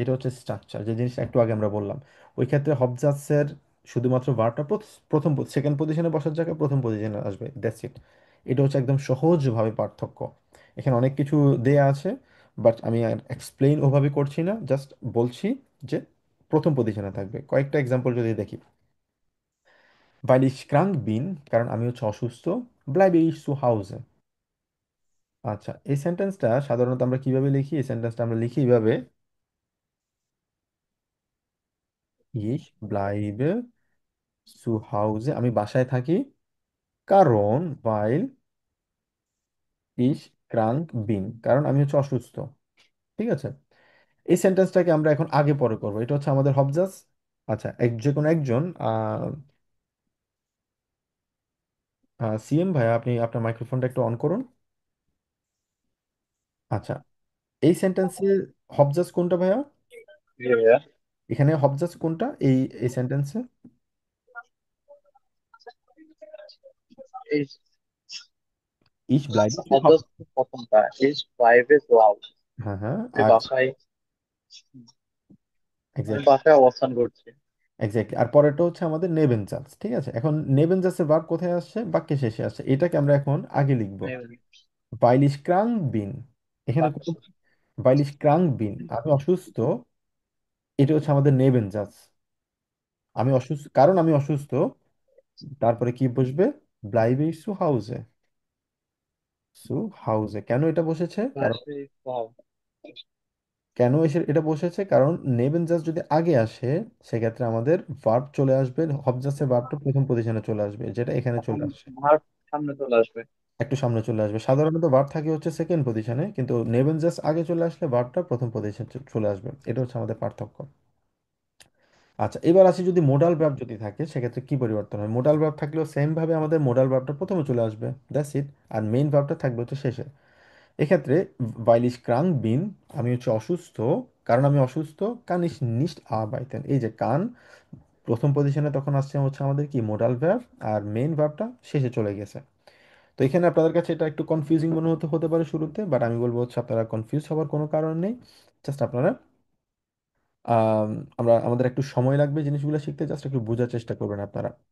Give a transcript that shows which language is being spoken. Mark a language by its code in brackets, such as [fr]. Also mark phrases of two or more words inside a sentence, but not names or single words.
[bn] এটা হচ্ছে স্ট্রাকচার, যে জিনিসটা একটু আগে আমরা বললাম। ওই ক্ষেত্রে হবজাজের শুধুমাত্র ভার্বটা [en] second position [bn] বসার জায়গায় প্রথম পজিশনে আসবে, [en] that's it. [bn] এটা হচ্ছে একদম সহজভাবে পার্থক্য। এখানে অনেক কিছু দেয়া আছে, বাট আমি আর এক্সপ্লেইন ওভাবে করছি না, জাস্ট বলছি যে প্রথম পজিশনে থাকবে। কয়েকটা এক্সাম্পল যদি দেখি, [de] weil ich krank bin, [bn] কারণ আমি হচ্ছে অসুস্থ, [de] bleibe ich zu Hause। [bn] আচ্ছা, এই সেন্টেন্সটা সাধারণত আমরা কিভাবে লিখি? এই সেন্টেন্সটা আমরা লিখি এইভাবে, [de] ich bleibe zu Hause, [bn] আমি বাসায় থাকি, কারণ [de] weil ich krank bin, [bn] কারণ আমি হচ্ছে অসুস্থ। ঠিক আছে? এই সেন্টেন্সটাকে আমরা এখন আগে পরে করবো, এটা হচ্ছে আমাদের হবজাস। আচ্ছা, যে কোনো একজন সিএম ভাইয়া, আপনি আপনার মাইক্রোফোনটা একটু অন করুন। আচ্ছা, এই সেন্টেন্সে হবজাস কোনটা ভাইয়া? Yeah, এখানে হবজাস কোনটা এই সেন্টেন্সে? ich [de] Ich bleibe zu Hause। অবজাস্ট প্রথমটা ইজ প্রাইভে ওয়াও। [bn] হ্যাঁ হ্যাঁ, আমি আর বাসায় আমি এক্স্যাক্টলি, বাসায় অবস্থান করছি। এক্স্যাক্টলি। আর পরেরটা হচ্ছে আমাদের নেবেনজাস। ঠিক আছে? এখন নেবেনজাসের ভার্ব কোথায় আসছে? বাক্যে শেষে আসছে। এটাকে আমরা এখন আগে লিখব, [de] weil ich krank bin। এখানে [bn] আচ্ছা, [de] weil ich krank bin, [bn] আমি অসুস্থ, এটা হচ্ছে আমাদের নেবেনজাস। আমি অসুস্থ, কারণ আমি অসুস্থ, তারপরে কি বসবে? [de] bleibe ich zu Hause। zu Hause কেন এটা বসেছে? কারণ [bn] বাসায় ওয়াও। এটা বসেছে কারণ নেবেন জাস্ট যদি আগে আসে, সেক্ষেত্রে আমাদের ভার্ব চলে আসবে, হবজাসের ভার্বটা প্রথম পজিশনে চলে আসবে, যেটা এখানে তখন চলে আসছে। ভার্ব সামনে চলে আসবে। একটু সামনে চলে আসবে। সাধারণত ভার্ব থাকে হচ্ছে [en] second position, [bn] কিন্তু নেবেন জাস্ট আগে চলে আসলে ভার্বটা প্রথম পজিশনে চলে আসবে। এটা হচ্ছে আমাদের পার্থক্য। আচ্ছা, এবার আসি যদি [en] modal verb [bn] যদি থাকে, সেক্ষেত্রে কি পরিবর্তন হয়? [en] modal verb [bn] থাকলেও সেম ভাবে আমাদের [en] modal verb [bn] প্রথমে চলে আসবে, [en] that's it. [bn] আর [en] main verb [bn] থাকবে হচ্ছে শেষে। এক্ষেত্রে [de] weil ich krank bin, [bn] আমি হচ্ছে অসুস্থ, কারণ আমি অসুস্থ, [de] kann ich nicht arbeiten, [bn] এই যে কান প্রথম পজিশনে তখন আসছে হচ্ছে আমাদের কি [en] modal verb, [bn] আর [en] main verb [bn] শেষে চলে গেছে। তো এখানে আপনাদের কাছে এটা একটু কনফিউজিং মনে হতে পারে শুরুতে, বাট আমি বলবো হচ্ছে আপনারা কনফিউজ হওয়ার কোনো কারণ নেই। জাস্ট আপনারা আম, আমাদের একটু সময় লাগবে জিনিসগুলো শিখতে, জাস্ট একটু বোঝার চেষ্টা করবেন আপনারা।